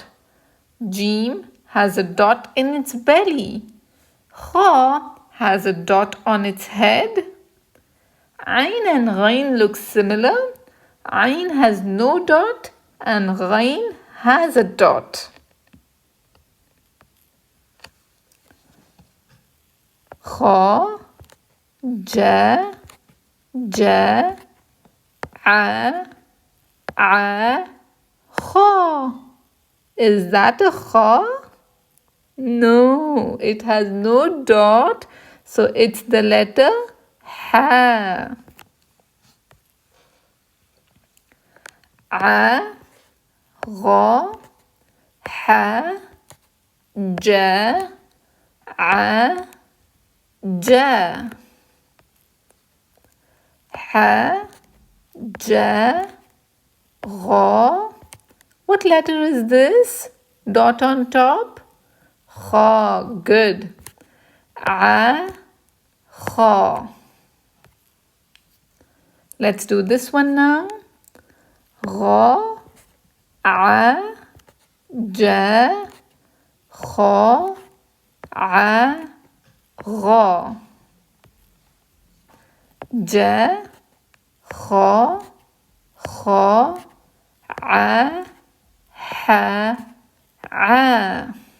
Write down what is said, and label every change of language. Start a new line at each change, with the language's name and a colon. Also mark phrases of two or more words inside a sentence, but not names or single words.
English: Jeem has a dot in its belly. Kha has a dot on its head. Ain and Ghayn look similar. Ain has no dot and Ghayn has a dot.
Arabic: Kha, ja, ja, a, kha.
English: Is that a kha? No, it has no dot, so it's the letter ha.
Arabic: ع غا ح جا ع جا ح جا غا.
English: What letter is this? Dot on top? Kha. Good. A kha. Let's do this one now.
Arabic: Gha a ja kha a gha. Ja kha kha a ha a.